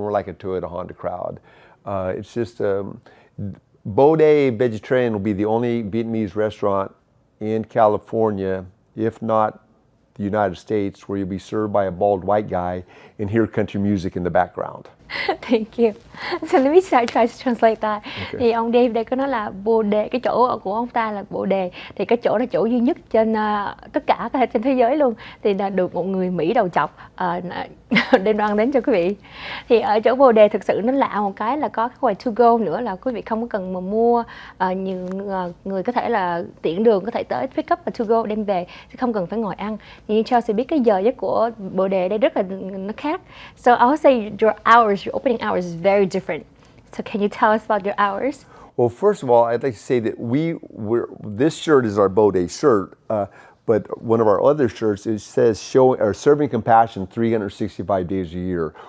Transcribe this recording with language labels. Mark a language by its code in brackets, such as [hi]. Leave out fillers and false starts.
[en] We're like a Toyota Honda crowd. It's just Bode Vegetarian will be the only Vietnamese restaurant in California, if not the United States, where you'll be served by a bald white guy and hear country music in the background. Thank you. So let me try to translate that. Okay. [vi] Thì ông Dave đây có nói là Bode, cái chỗ của ông ta là Bode, thì cái chỗ là chỗ duy nhất trên tất cả trên thế giới luôn, thì là được một người Mỹ đầu chọc đem đoan đến cho quý vị. Thì ở chỗ Bode thực sự nó lạ một cái là có cái quầy to go nữa, là quý vị không có cần mà mua, nhiều người có thể là tiện đường có thể tới pick up và to go đem về, chứ không cần phải ngồi ăn. Thì như Chelsea biết cái giờ giấc của Bode đây rất là nó khác. [en] So I would say your opening hours is very different. So can you tell us about your hours? Well, first of all, I'd like to say that this shirt is our Bode shirt, but one of our other shirts, it says serving compassion 365 days a year.